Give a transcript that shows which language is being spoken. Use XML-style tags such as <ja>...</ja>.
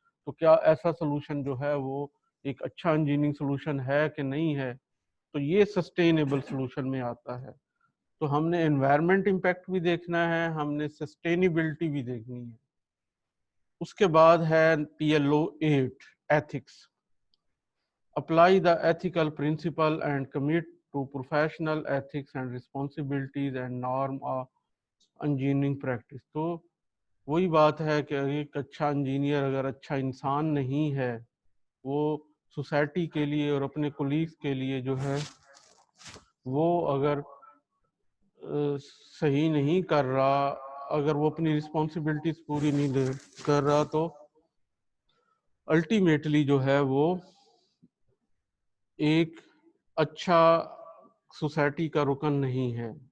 <ur>تو کیا ایسا سلوشن جو ہے وہ ایک اچھا انجینئرنگ سلوشن ہے کہ نہیں ہے؟ تو یہ سسٹینیبل سلوشن میں آتا ہے. تو ہم نے انوائرمنٹ امپیکٹ بھی دیکھنا ہے، ہم نے سسٹینیبلٹی بھی دیکھنی ہے. اس کے بعد ہے PLO 8 ethics.</ur> <en>Apply the ethical principle and commit to professional ethics and responsibilities and norm of engineering practice.</en> <ur>تو وہی بات ہے کہ ایک اچھا انجینئر اگر اچھا انسان نہیں ہے، وہ سوسائٹی کے لیے اور اپنے کولیگز کے لیے جو ہے وہ اگر صحیح نہیں کر رہا، اگر وہ اپنی رسپانسبلٹیز پوری نہیں کر رہا، تو الٹیمیٹلی جو ہے وہ ایک اچھا سوسائٹی کا رکن نہیں ہے.</ur>